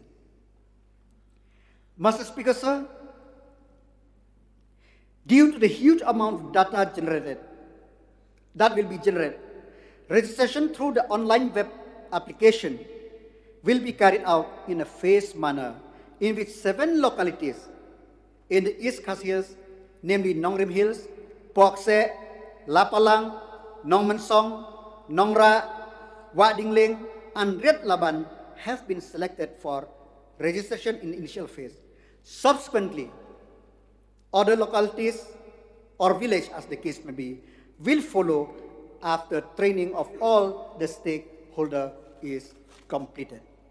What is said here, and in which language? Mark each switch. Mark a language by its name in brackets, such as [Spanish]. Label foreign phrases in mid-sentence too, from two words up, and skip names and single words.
[English] Master Speaker, sir, due to the huge amount of data that will be generated, registration through the online web application will be carried out in a phased manner, in which 7 localities in the East Khas Hills, namely Nong Rim Hills, Pokse, Lapalang, Nong Mensong, Nongra, Wat Dingling, and Red Laban have been selected for registration in the initial phase. Subsequently, other localities or village, as the case may be, will follow after training of all the stakeholders is completed.